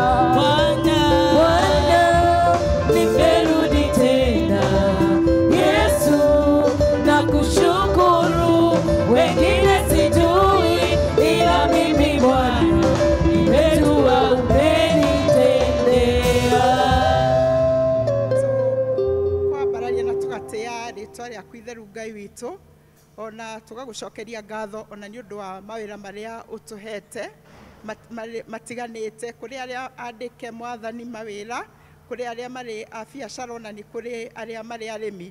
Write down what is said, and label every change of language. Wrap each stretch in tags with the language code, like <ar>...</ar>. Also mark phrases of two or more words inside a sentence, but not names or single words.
<sw>Bwana, nimerudi tena Yesu, na kushukuru, wengine sijui ila mimi Bwana nimejua umenitendea.</sw> <ki>Kwambararia na tũgatĩa rĩtwa rĩaku itheru Ngai witũ ona tũgagũcokeria ngatho ona nĩ ũndũ wa mawĩra marĩa ũtũhete matiganĩte, kũrĩ arĩa andĩke mwathani mawĩra, kũrĩ arĩa marĩ a biacara ona nĩ kũrĩ arĩa marĩ arĩmi.</ki>